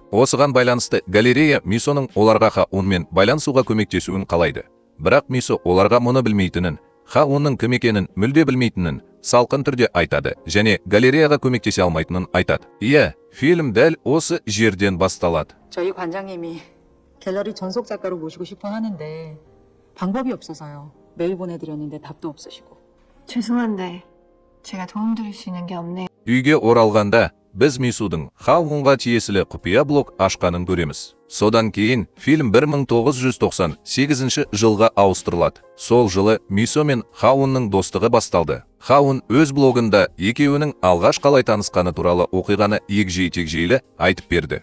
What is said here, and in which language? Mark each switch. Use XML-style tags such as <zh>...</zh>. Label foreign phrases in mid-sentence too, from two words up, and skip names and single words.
<kk>Осыған байланысты галерея Мисоның оларға Ха Унмен байланысуға көмектесуін қалайды. Бірақ Мисо оларға мұны білмейтінін, Ха Унның кім екенін мүлде білмейтінін салқын түрде айтады, және галереяға көмектесе алмайтынын айтады. Иә, фильм дәл осы жерден басталады.</kk> <ko>저희 관장님이 갤러리 전속 작가로 모시고 싶어 하는데 방법이 없어서요. 메일 보내드렸는데 답도 없으시고. 죄송한데 제가 도움드릴 수 있는 게 없네요.</ko> <kk>Үйге оралғанда, біз Мисудың Ха Унға тиесілі құпия блог ашқанын көреміз. Содан кейін фильм 1998 жылға ауыстырылады. Сол жылы Мисо мен Ха Унның достығы басталды. Ха Ун өз блогында екеуінің алғаш қалай танысқаны туралы оқиғаны егжей-тегжейлі айтып берді.</kk>